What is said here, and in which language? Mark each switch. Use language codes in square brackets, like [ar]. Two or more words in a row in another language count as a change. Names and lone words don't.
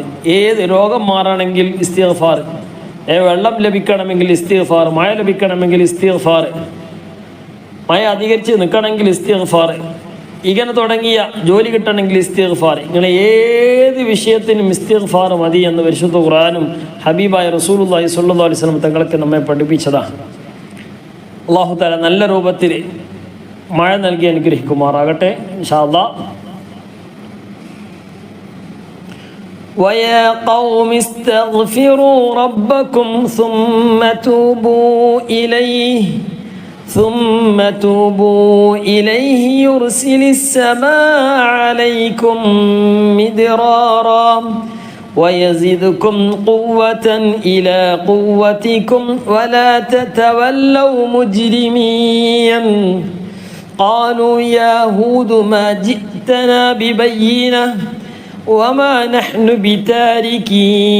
[ml] ഏത് രോഗം മാറണമെങ്കിൽ ഇസ്തിഗ്ഫാർ, വെള്ളം ലഭിക്കണമെങ്കിൽ ഇസ്തിഗ്ഫാർ, മഴ ലഭിക്കണമെങ്കിൽ ഇസ്തിഗ്ഫാർ, മഴ അധികരിച്ച് നിൽക്കണമെങ്കിൽ ഇസ്തിഗ്ഫാർ, ഇങ്ങനെ തുടങ്ങിയ ജോലി കിട്ടണമെങ്കിൽ ഇസ്തിഗ്ഫാർ, ഇങ്ങനെ ഏത് വിഷയത്തിനും ഇസ്തിഗ്ഫാർ മതി എന്ന് പരിശുദ്ധ ഖുർആനും ഹബീബായ [ar] رسول الله صلى الله عليه وسلم [ml] തങ്ങൾക്ക് നമ്മെ പഠിപ്പിച്ചതാണ്. [ar] الله تعالى [ml] നല്ല രൂപത്തിൽ മഴ നൽകി അനുഗ്രഹിക്കുമാറാകട്ടെ [ar] إن شاء الله. وَيَا قَوْمِ اسْتَغْفِرُوا رَبَّكُمْ ثُمَّ تُوبُوا ثم توبوا إليه يرسل السماء عليكم مدرارا ويزدكم قوة إلى قوتكم ولا تتولوا مجرمين قالوا يا هود ما جئتنا ببينة وما نحن بتاركي